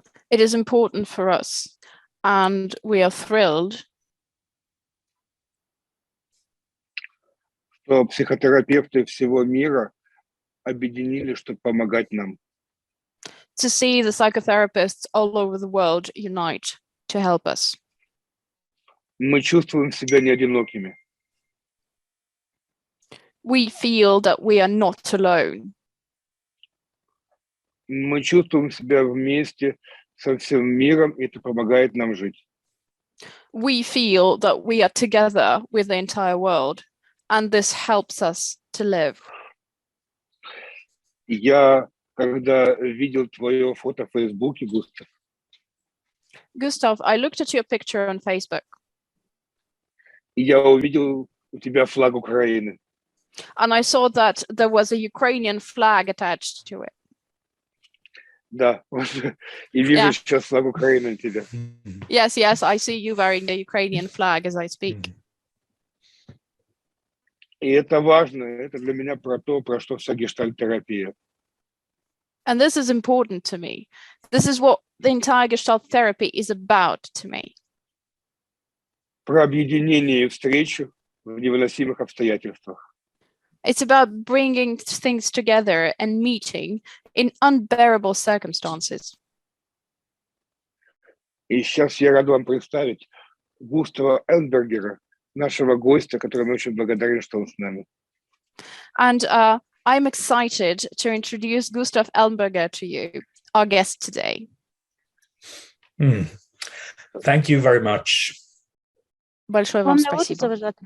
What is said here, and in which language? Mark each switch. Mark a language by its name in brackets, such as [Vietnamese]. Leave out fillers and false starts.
[English] It is important for us, and we are thrilled [Russian] что психотерапевты всего мира объединили, чтобы помогать нам. [English] to see the psychotherapists all over the world unite to help us. [Russian] Мы чувствуем себя не одинокими. [English] We feel that we are not alone. [Russian] Мы чувствуем себя вместе со всем миром, и это помогает нам жить. [English] We feel that we are together with the entire world, and this helps us to live. [Russian] Я, когда видел твое фото в Фейсбуке, Густав, [English] Gustav, I looked at your picture on Facebook, [Russian] я увидел у тебя флаг Украины. [English] and I saw that there was a Ukrainian flag attached to it. [Russian] Да, и вижу [English] Yeah. [Russian] сейчас флаг Украины на тебе. [English] Yes, I see you wearing the Ukrainian flag as I speak. [Russian] И это важно, это для меня про то, про что вся гештальт-терапия. [English] And this is important to me. This is what the entire Gestalt therapy is about to me. [Russian] Про объединение и встречу в невыносимых обстоятельствах. [English] It's about bringing things together and meeting in unbearable circumstances. [Russian] И сейчас я рад вам представить Густава Елмбергера, нашего гостя, которому очень благодарен, что он с нами. [English] And I'm excited to introduce Gustaf Elmberger to you, our guest today. Thank you very much. [Russian] Большое вам спасибо.